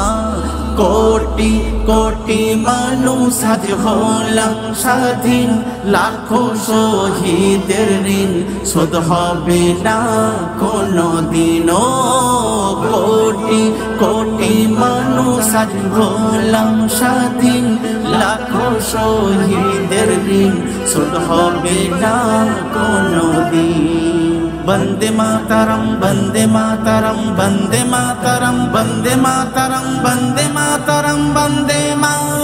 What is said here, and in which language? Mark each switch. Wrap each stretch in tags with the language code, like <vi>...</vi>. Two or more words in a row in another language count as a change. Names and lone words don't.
<bn>কোটি কোটি মানুষ আজ হলাম স্বাধীন, লাখো শহীদের ঋণ শোধ হবে না কোনো দিনও। কোটি কোটি মানুষ আজ হলাম স্বাধীন, লাখো শহীদের ঋণ শোধ হবে না কোনো দিন।</bn> <sa>वंदे मातरम वंदे मातरम वंदे मातरम वंदे मातरम वंदे मातरम वंदे मातरम।</sa>